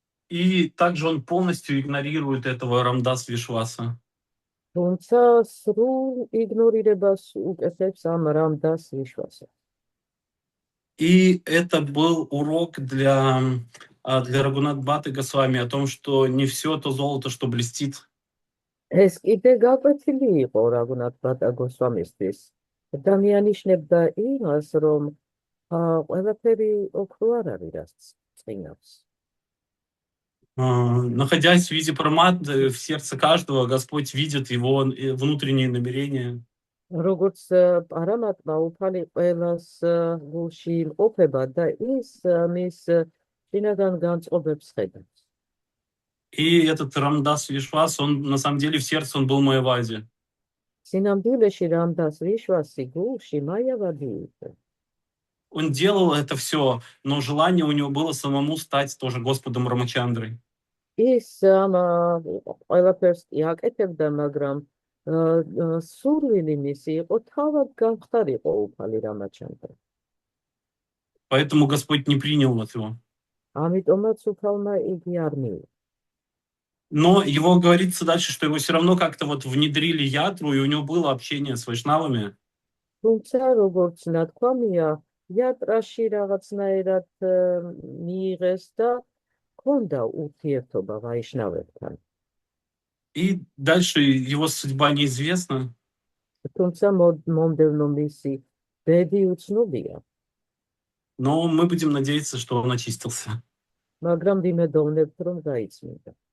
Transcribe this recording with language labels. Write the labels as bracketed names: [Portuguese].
[Russian] И также он полностью игнорирует этого Рамдас Вишваса. [Georgian] თუმცა სრულ იგნორირებას უკეთებს ამ რამდას ვიშვასაც. [Russian] И это был урок для Рагунат Бхаты Госвами о том, что не все то золото, что блестит. [Georgian] ეს კიდე გაკვეთილი იყო რაგუნათ ბატა გოსვამისთვის და მიანიშნებდა იმას, რომ ყველაფერი ოქრო არ არის, რაც წინავს. [Russian] Находясь в виде Параматмы, в сердце каждого Господь видит его внутренние намерения. [Georgian] როგორც პარამატმა უფალი ყველას გულში იმყოფება და ის მის შინაგან განწყობებს ხედავს. [Russian] И этот Рамдас Вишвас, он на самом деле в сердце он был Майявади. [Georgian] სინამდვილეში რამდას ვიშვასი გულში მაიავადი იყო. [Russian] Он делал это все, но желание у него было самому стать тоже Господом Рамачандрой. [Georgian] ის ყველაფერს აკეთებდა, მაგრამ სურვილი მისი იყო თავად გამხდარიყო უფალი რამაჩანდრა. [Russian] Поэтому Господь не принял его. [Georgian] ამიტომაც უფალმა იგი არ მიიღო. [Russian] Но его говорится дальше, что его все равно как-то вот внедрили ятру, и у него было общение с вайшнавами. [Georgian] თუმცა როგორც ნათქვამია, იატრაში რაღაცნაირად მიიღეს და ჰქონდა ურთიერთობა ვაიშნავებთან. [Russian] И дальше его судьба неизвестна. [Georgian] თუმცა მომდევნო მისი ბედი უცნობია. [Russian] Но мы будем надеяться, что он очистился. [Georgian] მაგრამ ვიმედოვნებთ, რომ გაიწმინდა.